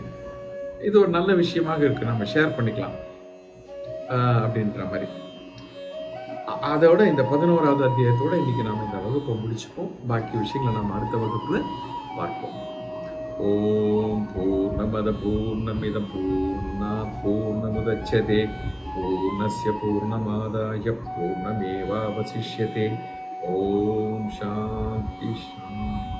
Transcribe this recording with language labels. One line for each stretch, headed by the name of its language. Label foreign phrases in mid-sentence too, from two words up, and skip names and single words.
Tamil: இது ஒரு நல்ல விஷயமாக இருக்கு, நம்ம ஷேர் பண்ணிக்கலாம் அப்படின்ற மாதிரி. அதோட இந்த 11வது அத்தியாயத்தோட இன்னைக்கு நாம இந்த வகுப்பை முடிச்சுப்போம். பாக்கி விஷயங்களை நம்ம அடுத்த வகுப்புல பார்ப்போம்.
Sanskrit: ओम् पूर्णमद पूर्णमिदम् पूर्णात् पूर्णमुदच्यते पूर्णस्य पूर्णमादाय पूर्णमेवावशिष्यते. ओम् शान्ति शान्ति.